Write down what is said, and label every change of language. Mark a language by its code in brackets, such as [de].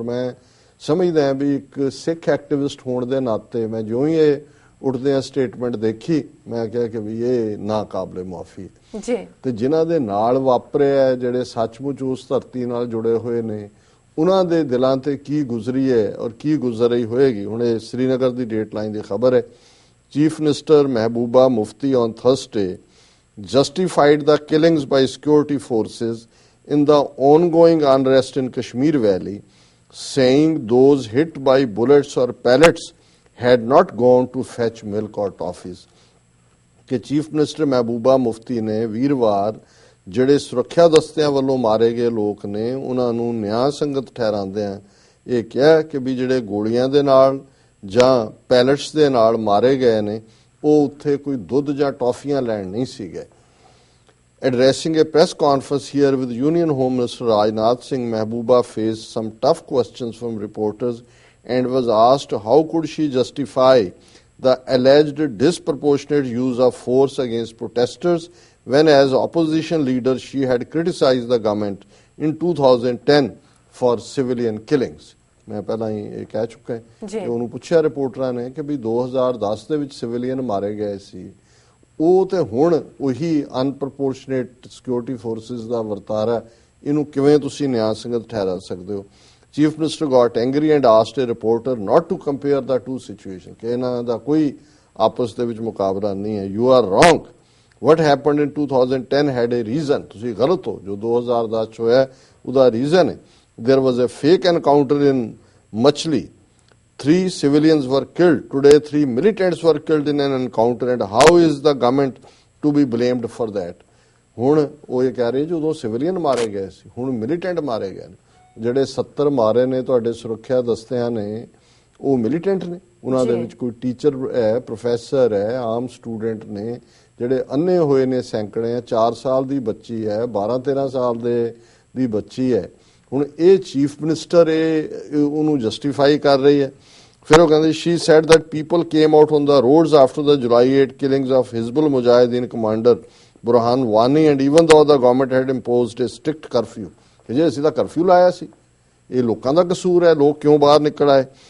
[pa] ਔਰ ਮੈਂ ਸਮਝਦਾ ਹਾਂ ਵੀ ਇੱਕ ਸਿੱਖ ਐਕਟਿਵਿਸਟ ਹੋਣ ਦੇ ਨਾਤੇ ਮੈਂ ਜਿਉਂ ਹੀ ਇਹ ਉੱਠਦਿਆਂ ਸਟੇਟਮੈਂਟ ਦੇਖੀ, ਮੈਂ ਕਿਹਾ ਕਿ ਵੀ ਇਹ ਨਾ ਕਾਬਲੇ ਮੁਆਫੀ ਜੀ। ਤੇ ਜਿਨ੍ਹਾਂ ਦੇ ਨਾਲ ਵਾਪਰਿਆ, ਜਿਹੜੇ ਸੱਚਮੁੱਚ ਉਸ ਧਰਤੀ ਨਾਲ ਜੁੜੇ ਹੋਏ ਨੇ, ਉਹਨਾਂ ਦੇ ਦਿਲਾਂ ਤੇ ਕੀ ਗੁਜ਼ਰੀ ਹੈ ਔਰ ਕੀ ਗੁਜ਼ਰ ਰਹੀ ਹੋਏਗੀ। ਹੁਣ ਇਹ ਸ੍ਰੀਨਗਰ ਦੀ ਡੇਟਲਾਈਨ ਦੀ ਖਬਰ ਹੈ, [en] Chief minister Mehbooba Mufti on Thursday justified the killings by security forces in the ongoing unrest in Kashmir Valley, saying those hit by bullets or pellets had not gone to fetch milk or toffees। [pa] ਕਿ chief minister ਮਹਿਬੂਬਾ ਮੁਫਤੀ ਨੇ ਵੀਰਵਾਰ ਜਿਹੜੇ ਸੁਰੱਖਿਆ ਦਸਤਿਆਂ ਵੱਲੋਂ ਮਾਰੇ ਗਏ ਲੋਕ ਨੇ ਉਹਨਾਂ ਨੂੰ ਨਿਆਂ ਸੰਗਤ ਠਹਿਰਾਉਂਦਿਆਂ ਇਹ ਕਿਹਾ ਕਿ ਵੀ ਜਿਹੜੇ ਗੋਲੀਆਂ ਦੇ ਨਾਲ ਜਾਂ ਪੈਲਟਸ ਦੇ ਨਾਲ ਮਾਰੇ ਗਏ ਨੇ ਉਹ ਉੱਥੇ ਕੋਈ ਦੁੱਧ ਜਾਂ ਟੌਫੀਆਂ ਲੈਣ ਨਹੀਂ ਸੀ ਗਏ। [en] Addressing a press conference here with Union Home Minister Rajnath Singh, Mehbooba faced some tough questions from reporters and was asked how could she justify the alleged disproportionate use of force against protesters when as opposition leader she had criticized the government in 2010 for civilian killings। [pa] ਮੈਂ ਪਹਿਲਾਂ ਹੀ ਇਹ ਕਹਿ ਚੁੱਕਾ ਕਿ ਉਹਨੂੰ ਪੁੱਛਿਆ ਰਿਪੋਰਟਰਾਂ ਨੇ ਕਿ ਵੀ 2010 ਦੇ ਵਿੱਚ ਸਿਵਿਲੀਅਨ ਮਾਰੇ ਗਏ ਸੀ, ਉਹ ਤੇ ਹੁਣ ਉਹੀ ਅਨਪ੍ਰੋਪੋਰਸ਼ਨੇਟ ਸਿਕਿਉਰਿਟੀ ਫੋਰਸਿਸ ਦਾ ਵਰਤਾਰਾ, ਇਹਨੂੰ ਕਿਵੇਂ ਤੁਸੀਂ ਨਿਆਂ ਸੰਗਤ ਠਹਿਰਾ ਸਕਦੇ ਹੋ। [en] chief minister got angry and asked a reporter not to compare the two situation, [pa] ਕਿ ਇਹਨਾਂ ਦਾ ਕੋਈ ਆਪਸ ਦੇ ਵਿੱਚ ਮੁਕਾਬਲਾ ਨਹੀਂ ਹੈ। [en] you are wrong, what happened in 2010 had a reason, [pa] ਤੁਸੀਂ ਗਲਤ ਹੋ, ਜੋ 2010 ਚ ਹੋਇਆ ਉਹਦਾ ਰੀਜ਼ਨ ਹੈ। [en] There was a fake encounter in Machli. 3 civilians were killed. Today 3 militants were killed in an encounter, and how is the government to be blamed for that? [pa] ਹੁਣ ਉਹ ਇਹ ਕਹਿ ਰਹੇ ਜਦੋਂ ਸਿਵਿਲੀਅਨ ਮਾਰੇ ਗਏ ਸੀ, ਹੁਣ ਮਿਲੀਟੈਂਟ ਮਾਰੇ ਗਏ ਨੇ। ਜਿਹੜੇ 70 ਮਾਰੇ ਨੇ ਤੁਹਾਡੇ ਸੁਰੱਖਿਆ ਦਸਤਿਆਂ ਨੇ, ਉਹ ਮਿਲੀਟੈਂਟ ਨੇ, ਉਹਨਾਂ ਦੇ ਵਿੱਚ ਕੋਈ ਟੀਚਰ ਹੈ, ਪ੍ਰੋਫੈਸਰ ਹੈ, ਆਮ ਸਟੂਡੈਂਟ ਨੇ, ਜਿਹੜੇ ਅੰਨੇ ਹੋਏ ਨੇ ਸੈਂਕੜੇ ਆ। 4 ਸਾਲ ਦੀ ਬੱਚੀ ਹੈ, 12-13 ਸਾਲ ਦੀ ਬੱਚੀ ਹੈ। ਹੁਣ ਇਹ ਚੀਫ ਮਿਨਿਸਟਰ ਉਹਨੂੰ ਜਸਟੀਫਾਈ ਕਰ ਰਹੀ ਹੈ। ਫਿਰ ਉਹ ਕਹਿੰਦੇ [en] she said that people came out on the roads after the July 8 killings of Hizbul Mujahideen commander Burhan Wani and even though the government had imposed a strict curfew, [pa] ਕਿ ਜੇ ਅਸੀਂ ਤਾਂ ਕਰਫਿਊ ਲਾਇਆ ਸੀ, ਇਹ ਲੋਕਾਂ ਦਾ ਕਸੂਰ ਹੈ, ਲੋਕ ਕਿਉਂ ਬਾਹਰ ਨਿਕਲ ਆਏ।